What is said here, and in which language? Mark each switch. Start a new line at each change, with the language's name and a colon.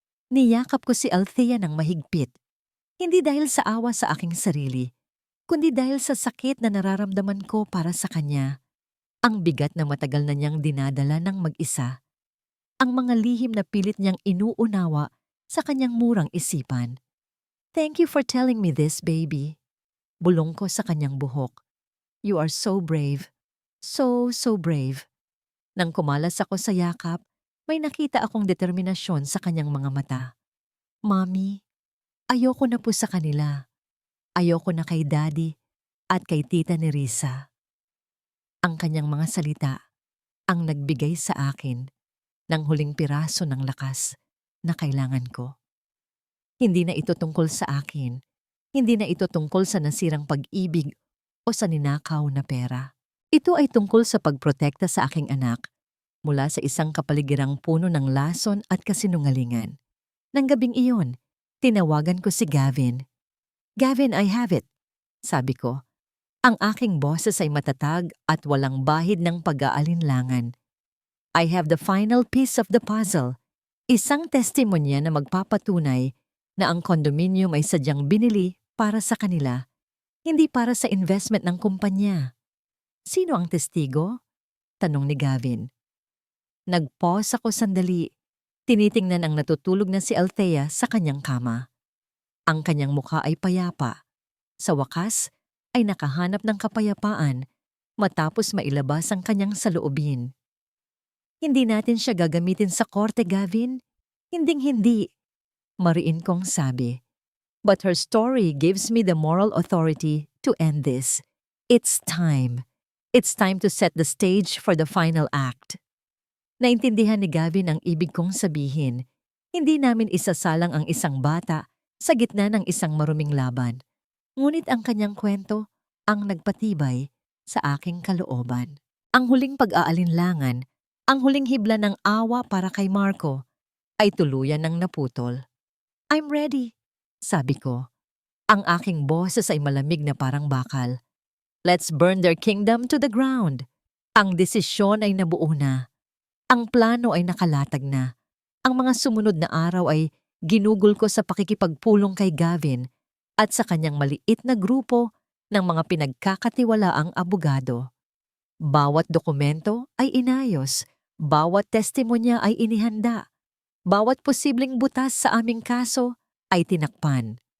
Filipino: Niyakap ko si Althea ng mahigpit. Hindi dahil sa awa sa aking sarili, kundi dahil sa sakit na nararamdaman ko para sa kanya. Ang bigat na matagal na niyang dinadala ng mag-isa. Ang mga lihim na pilit niyang inuunawa sa kanyang murang isipan.
English: "Thank you for telling me this, baby."
Filipino: Bulong ko sa kanyang buhok.
English: "You are so brave. So brave."
Filipino: Nang kumalas ako sa yakap, may nakita akong determinasyon sa kanyang mga mata. "Mommy, ayoko na po sa kanila. Ayoko na kay Daddy. at kay Tita Nerissa. Ang kanyang mga salita ang nagbigay sa akin ng huling piraso ng lakas na kailangan ko. Hindi na ito tungkol sa akin. Hindi na ito tungkol sa nasirang pag-ibig o sa ninakaw na pera. Ito ay tungkol sa pagprotekta sa aking anak mula sa isang kapaligirang puno ng lason at kasinungalingan. Nang gabing iyon, tinawagan ko si Gavin. "Gavin,
English: I have it,"
Filipino: sabi ko. Ang aking boses ay matatag at walang bahid ng pag-aalinlangan.
English: "I have the final piece of the puzzle."
Filipino: Isang testimonya na magpapatunay na ang condominium ay sadyang binili para sa kanila, hindi para sa investment ng kumpanya. "Sino ang testigo?" tanong ni Gavin. Nag-pause ako sandali. Tinitingnan ang natutulog na si Althea sa kanyang kama. Ang kanyang mukha ay payapa. Sa wakas, ay nakahanap ng kapayapaan matapos mailabas ang kanyang saloobin. "Hindi natin siya gagamitin sa korte, Gavin. Hinding-hindi," mariin kong sabi.
English: "But her story gives me the moral authority to end this. It's time. It's time to set the stage for the final act."
Filipino: Naintindihan ni Gavin ang ibig kong sabihin. Hindi namin isasalang ang isang bata sa gitna ng isang maruming laban. Ngunit ang kanyang kwento ang nagpatibay sa aking kalooban. Ang huling pag-aalinlangan, ang huling hibla ng awa para kay Marco, ay tuluyan ng naputol.
English: "I'm ready,"
Filipino: sabi ko. Ang aking boses ay malamig na parang bakal.
English: "Let's burn their kingdom to the ground."
Filipino: Ang desisyon ay nabuo na. Ang plano ay nakalatag na. Ang mga sumunod na araw ay ginugol ko sa pakikipagpulong kay Gavin at sa kanyang maliit na grupo ng mga pinagkakatiwalaang abogado. Bawat dokumento ay inayos, bawat testimonya ay inihanda, bawat posibleng butas sa aming kaso ay tinakpan.